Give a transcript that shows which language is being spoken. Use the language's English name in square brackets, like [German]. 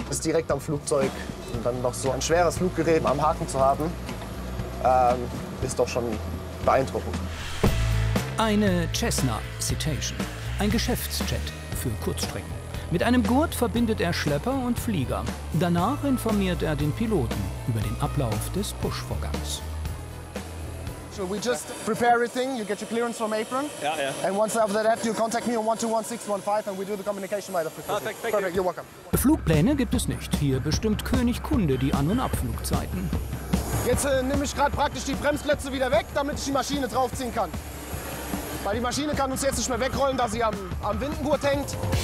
[German] Ist direkt am Flugzeug und dann noch so ein schweres Fluggerät am Haken zu haben, ist doch schon beeindruckend. Eine Cessna Citation, ein Geschäftsjet für Kurzstrecken. Mit einem Gurt verbindet er Schlepper und Flieger. Danach informiert er den Piloten über den Ablauf des Push-Vorgangs. [English] So we just prepare everything, you get your clearance from apron. Yeah, yeah. And once after that, you contact me on 121615 and we do the communication by the frequency. Perfect, thank you. Perfect, you're welcome. [German] Flugpläne gibt es nicht. Hier bestimmt König Kunde die An- und Abflugzeiten. Jetzt nehme ich gerade praktisch die Bremsklötze wieder weg, damit ich die Maschine draufziehen kann. Weil die Maschine kann uns jetzt nicht mehr wegrollen, da sie am Windengurt hängt.